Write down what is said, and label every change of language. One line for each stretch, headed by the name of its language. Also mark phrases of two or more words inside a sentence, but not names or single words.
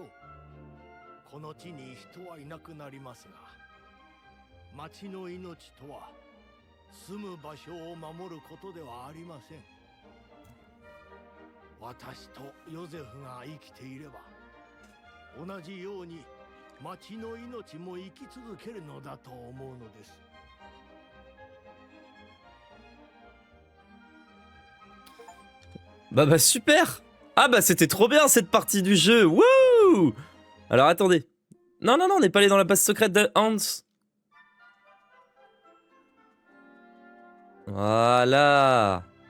Japanese: この地に人はいなくなりますが、町の命とは住む場所を守ることではありません。私とヨゼフが生きていれば同じように町の命も生き続けるのだと思うのです。
French: Bah super. Ah bah c'était trop bien cette partie du jeu. Wouh. Alors attendez. Non, on n'est pas allé dans la base secrète de Hans. Voilà.